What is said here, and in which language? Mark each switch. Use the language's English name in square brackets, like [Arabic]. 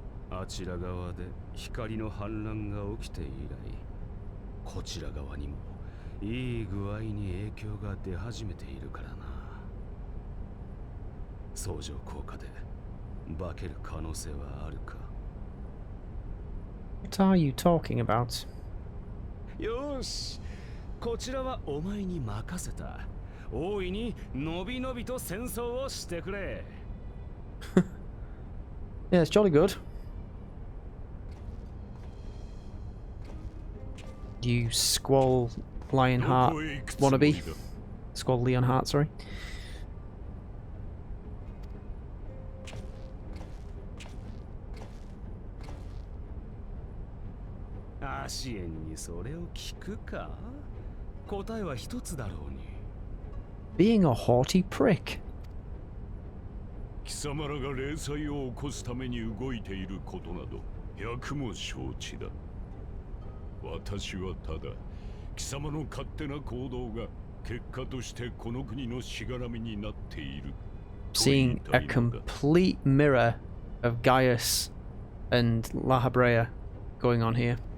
[Japanese] あちら側で光の反乱が起きて以来、こちら側にもいい具合に影響が出始めているからな。相乗効果で化ける可能性はあるか。 [English] What are you talking about? [Japanese] よし、こちらはお前に任せた。大いにのびのびと戦争をしてくれ。 [English] Yeah, it's jolly good. You Squall Lionheart wannabe. Squall Leonheart, sorry. [Japanese] アシエンにそれを聞くか？答えは一つだろうに。 [English] Being a haughty prick. [Japanese] 貴様らが霊祭を起こすために動いていることなど百も承知だ。私はただ貴様の勝手な行動が結果としてこの国のしがらみになっている。 [English] Seeing a complete mirror of Gaius and La Habrea going on here.